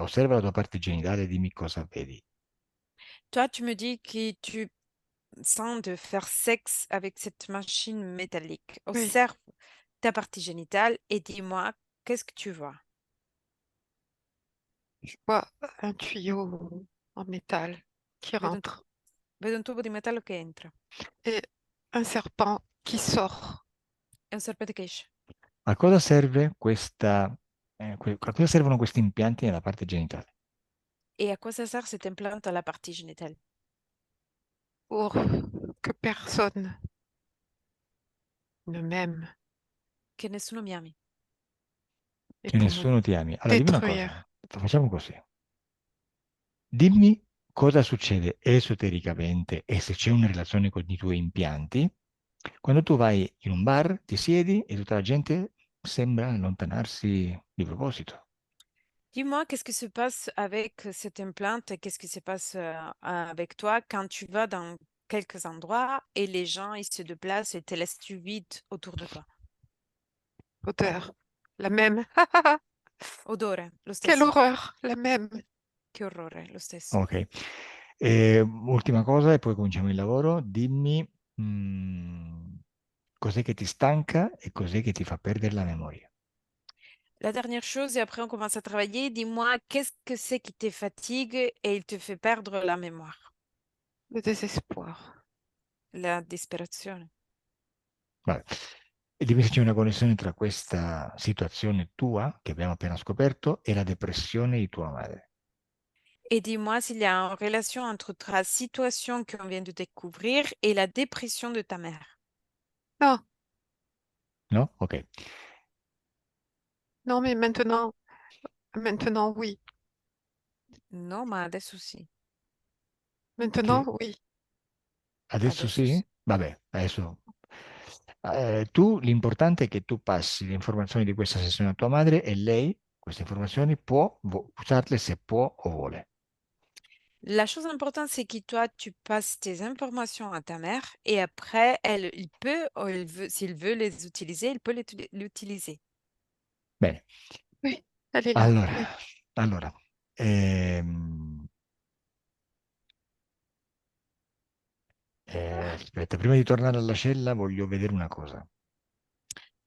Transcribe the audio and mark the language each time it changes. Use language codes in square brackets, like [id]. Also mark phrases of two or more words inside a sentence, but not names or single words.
[it] Osserva la tua parte genitale e dimmi cosa vedi. [fr] Toi, tu me dis que tu sens de faire sexe avec cette machine métallique. Oui, Observe ta partie génitale et dis-moi, qu'est-ce que tu vois? je vois un tuyau en métal qui [it] Vedo un, [fr] rentre [it] vedo un tubo di metallo che entra. [fr] et un serpent qui sort. [it] È un serpente che esce. A cosa serve a cosa servono questi impianti nella parte genitale? [fr] Et à quoi ça sert cette implante à la partie génitale? Pour que personne ne m'aime [it] Che nessuno mi ami. [fr] et [it] Che [fr] pour me [it] nessuno ti ami. Allora, dimmi una [fr] détruire. [it] cosa. Facciamo così. Dimmi cosa succede esotericamente e se c'è una relazione con i tuoi impianti quando tu vai in un bar, ti siedi e tutta la gente sembra allontanarsi di proposito. [fr] Dis-moi, qu'est-ce qui se passe avec cette implante et qu'est-ce qui se passe avec toi quand tu vas dans quelques endroits et les gens, ils se déplacent et te laissent tu vide autour de toi? Odeur, la même. [it] Odore, lo [fr] Quelle [it] stesso. [fr] horreur, la même. [it] Che orrore, lo stesso. Ok. Ultima cosa e poi cominciamo il lavoro. Dimmi cos'è che ti stanca e cos'è che ti fa perdere la memoria. [fr] La dernière chose, et après on commence à travailler, dis-moi, qu'est-ce que c'est qui te fatigue et il te fait perdre la mémoire? Le désespoir. [it] La disperazione. Vabbè. E dimmi se c'è una connessione tra questa situazione tua, che abbiamo appena scoperto, e la depressione di tua madre. [fr] Et dis-moi s'il y a une relation entre ta situation qu'on vient de découvrir et la dépression de ta mère. Non, [it] No? Ok. [fr] non, mais maintenant, oui. [it] No, ma adesso sì. [fr] Maintenant, [it] Che [fr] oui. [it] adesso Adesso sì. sì? Vabbè, adesso. Tu, l'importante è che tu passi le informazioni di questa sessione a tua madre e lei, queste informazioni, può usarle se può o vuole. [fr] La chose importante, c'est que toi, tu passes tes informations à ta mère et après, elle, il peut, ou il veut, s'il veut les utiliser, il peut l'utiliser. [it] Bene. [fr] Oui, elle est là. [it] Allora, [fr] Oui. [it] allora, aspetta, prima di tornare alla cella voglio vedere una cosa.